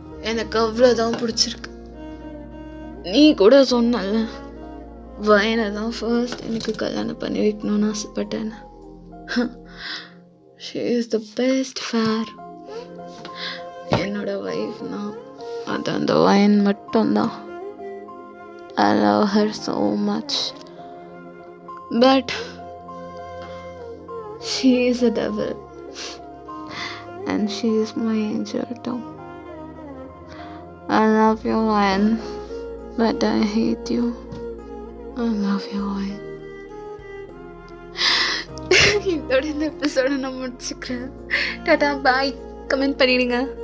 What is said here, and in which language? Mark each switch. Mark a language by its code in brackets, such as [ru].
[ta] எனக்கு அவ்வளோதான் பிடிச்சிருக்கு. நீ கூட சொன்னல வயனை தான் ஃபர்ஸ்ட் எனக்கு கல்யாணம் பண்ணி வைக்கணும்னு ஆசைப்பட்டேன்னு. [en] She is the best fair. [ta] என்னோட ஒய்ஃப்னா அது அந்த வயன் மட்டும்தான். [en] I love her so much. But she is a devil and she is my angel too. I love you, Ryan, but I hate you. I love you, Ryan. [ta] இதோட இந்த எபிசோட நான் முடிச்சுக்கிறேன். டாடா பாய். Comment பண்ணிடுங்க.